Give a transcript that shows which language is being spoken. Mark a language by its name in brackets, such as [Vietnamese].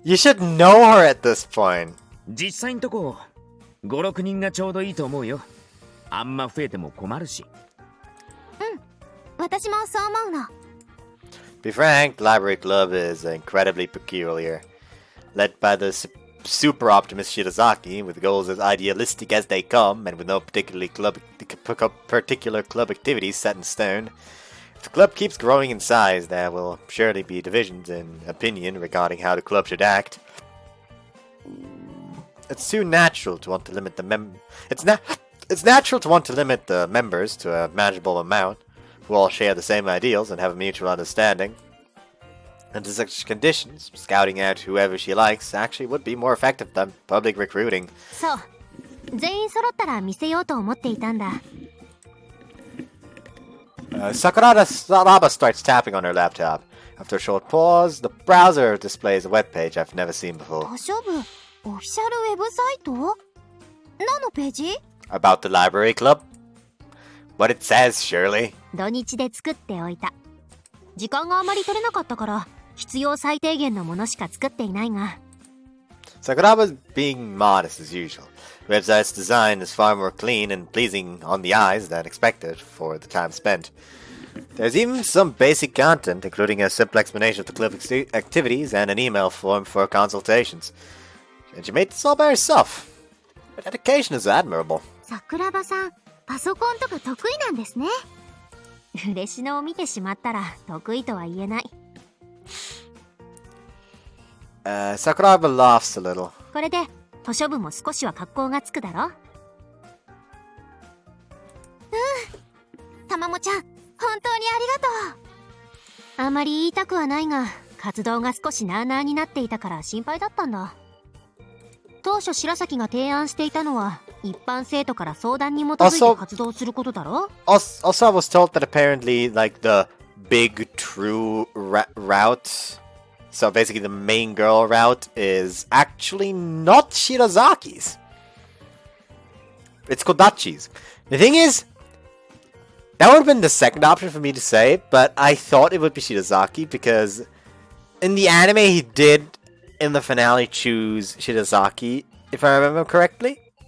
[English] You should know her at this point. [Japanese] 実際んとこ5、6人がちょうどいいと思うよ。あんま増えても困るし。私もそう思うの。 [English] To be frank, the library club is incredibly peculiar. Led by the super optimist Shidazaki, with goals as idealistic as they come, and with no particular club activities set in stone. If the club keeps growing in size, there will surely be divisions in opinion regarding how the club should act. It's too natural to want to limit the It's natural to want to limit the members to a manageable amount, who all share the same ideals and have a mutual understanding. Under such conditions, scouting out whoever she likes actually would be more effective than public recruiting. [Japanese] そう。全員揃ったら見せようと思っていたんだ。 [English] Sakuraba starts tapping on her laptop. After a short pause, the browser displays a web page I've never seen before. [Japanese] 図書部オフィシャルウェブサイト？何のページ？ [English] About the library club? What it says, surely. [Japanese] 土日で作っておいた。時間があまり取れなかったから、必要最低限のものしか作っていないが。 [English] Sakuraba's being modest as usual. The website's design is far more clean and pleasing on the eyes than expected for the time spent. There's even some basic content, including a simple explanation of the club activities and an email form for consultations. And she made this all by herself. Her dedication is admirable. [Japanese] 桜庭さん、パソコンとか得意なんですね。嬉しのを見てしまったら得意とは言えない。 [English] Sakuraba laughs a little. [Japanese] これで図書部も少しは格好がつくだろ。たまもちゃん、本当にありがとう。あまり言いたくはないが、活動が少しなあなあになっていたから心配だったんだ。当初白崎が提案していたのは一般生徒から相談に基づいて活動することだろ。 [English] Also, I was told that apparently, like, the big true route, so basically the main girl route, is actually not Shirazaki's. It's Kodachi's. The thing is, that would have been the second option for me to say, but I thought it would be Shirazaki because in the anime he did, in the finale, choose Shirazaki, if I remember correctly.